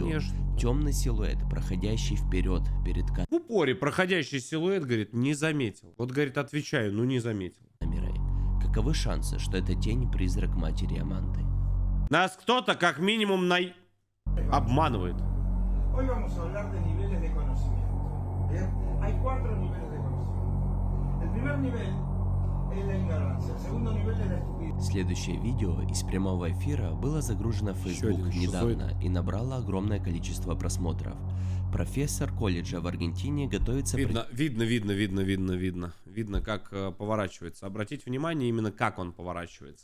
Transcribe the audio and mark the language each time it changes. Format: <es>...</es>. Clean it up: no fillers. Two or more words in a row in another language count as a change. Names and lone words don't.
<ru>Конечно. Темный силуэт, проходящий вперед перед В упоре проходящий силуэт, говорит, не заметил. Вот, говорит, отвечаю, ну не заметил. камерой. Каковы шансы, что это тень-призрак матери Аманды? Нас кто-то как минимум обманывает.</ru> <es>Hoy vamos a hablar de niveles de conocimiento. ¿Bien? Hay 4 niveles de conocimiento. El primer nivel es la ignorancia. El segundo nivel es la estupidez.</es> <ru>Следующее видео из прямого эфира было загружено в Facebook один недавно и набрало огромное количество просмотров. Профессор колледжа в Аргентине готовится... Видно, как поворачивается. Обратите внимание именно, как он поворачивается.</ru>